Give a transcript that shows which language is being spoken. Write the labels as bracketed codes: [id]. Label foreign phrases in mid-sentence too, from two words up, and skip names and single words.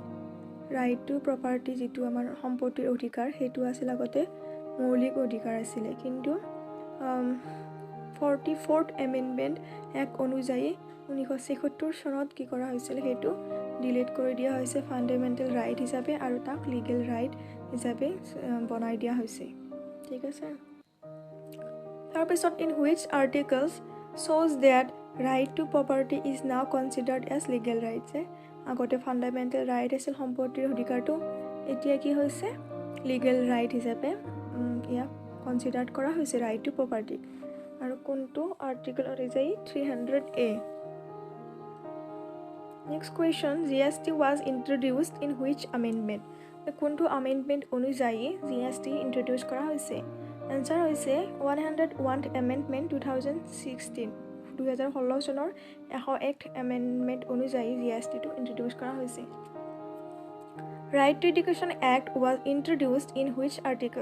[en] right to property [as] যিটো আমাৰ সম্পত্তিৰ অধিকাৰ সেইটো আছিল আগতে মৌলিক অধিকাৰ আছিলে, কিন্তু 44th এমেণ্ডমেণ্ট এক্ট অনুযায়ী 1976 চনত কি কৰা হৈছিল সেইটো ডিলেট কৰি দিয়া হৈছে [en] fundamental right [as] হিচাপে আৰু তাক [en] legal right [as] হিচাপে বনাই দিয়া হৈছে। ঠিক আছে। তাৰপিছত [en] in which articles shows that right to property is now considered as legal right? [as] যে আগতে [en] fundamental right [as] আছিল সম্পত্তিৰ অধিকাৰটো, এতিয়া কি হৈছে [en] legal right [as] হিচাপে ইয়াক কনচিডাৰ্ড কৰা হৈছে [en] right to property. [as] আৰু কোনটো আৰ্টিকল অনুযায়ী 300A। [en] next question, GST was introduced in which amendment? [as] কোনটো আমেণ্ডমেণ্ট অনুযায়ী GST ইন্ট্ৰডিউচ কৰা হৈছে? এনচাৰ হৈছে 101th এমেণ্ডমেণ্ট 2016 চনৰ 101th এমেণ্ডমেণ্ট অনুযায়ী GSTটো ইন্ট্ৰডিউচ কৰা হৈছে। [en] Right to Education Act was introduced in which article?